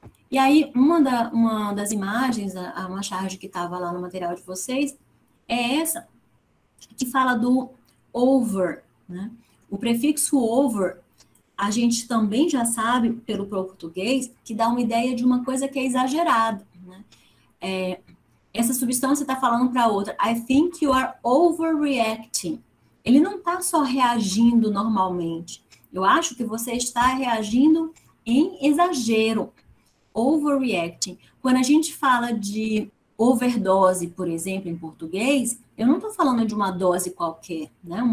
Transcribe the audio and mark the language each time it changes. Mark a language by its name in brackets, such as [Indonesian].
[Portuguese] E aí, uma das imagens, uma charge que estava lá no material de vocês, é essa, que fala do over, né? O prefixo over, a gente também já sabe, pelo português, que dá uma ideia de uma coisa que é exagerada, né? Essa substância está falando para outra. [English] I think you are overreacting. [Portuguese] Ele não está só reagindo normalmente. Eu acho que você está reagindo em exagero. Overreacting. Quando a gente fala de overdose, por exemplo, em português, eu não estou falando de uma dose qualquer, né?